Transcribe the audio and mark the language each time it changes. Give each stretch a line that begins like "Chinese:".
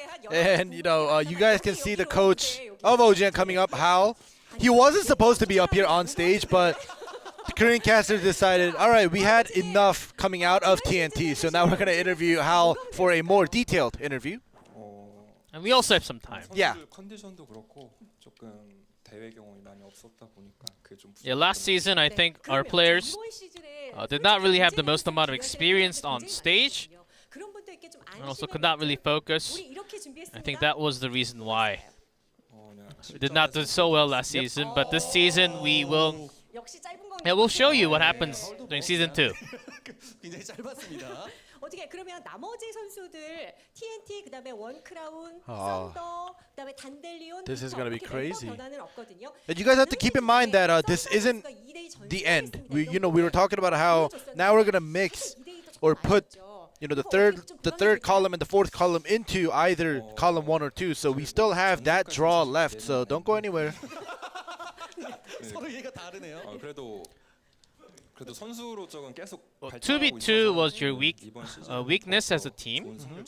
English: And you guys can see the coach of OGN coming up, Hal. He wasn't supposed to be up here on stage, but the Korean casters decided, all right, we had enough coming out of TNT, so now we're going to interview Hal for a more detailed interview. And we also have some time. Yeah.
Korean: 컨디션도 그렇고 조금 대회 경험이 많이 없었다 보니까 그게 좀
English: Yeah, last season I think our players did not really have the most amount of experience on stage, and also could not really focus. I think that was the reason why we did not do so well last season. But this season we'll show you what happens during season 2.
Korean: 굉장히 짧았습니다. 어떻게 그러면 나머지 선수들 TNT 그다음에 원크라운, 썬더, 그다음에 단델리온
English: This is gonna be crazy.
Korean: 변화는 없거든요.
English: And you guys have to keep in mind that this isn't the end. We were talking about how now we're gonna mix or put the third column and the fourth column into either column 1 or 2. So we still have that draw left. So don't go anywhere.
Korean: 서로 얘기가 다르네요. 그래도 선수로 적은 계속
English: 2v2 was your weakness as a team.